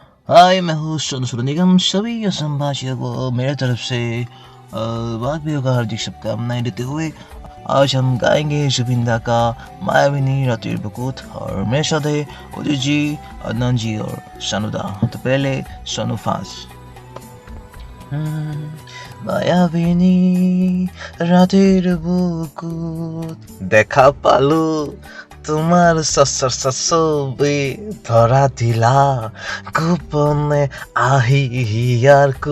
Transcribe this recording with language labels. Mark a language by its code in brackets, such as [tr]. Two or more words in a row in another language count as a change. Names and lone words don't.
[hi] हाय, मैं हूँ सोनू सोनू निगम। सभी असमभाषियों को मेरे तरफ से वाक बिहू का हार्दिक शुभकामनाएं देते हुए आज हम गाएंगे जुबिन दा का मायाविनी रातिर बुकुत और मेरे साथ है उदित जी, अदनान जी और सानुदा। तो पहले सोनू फांस। [as] মায়াবিনী রাতের বুকুত দেখা পালো তোমার ছবি ধরা দিলা গোপনে আহি হিয়ার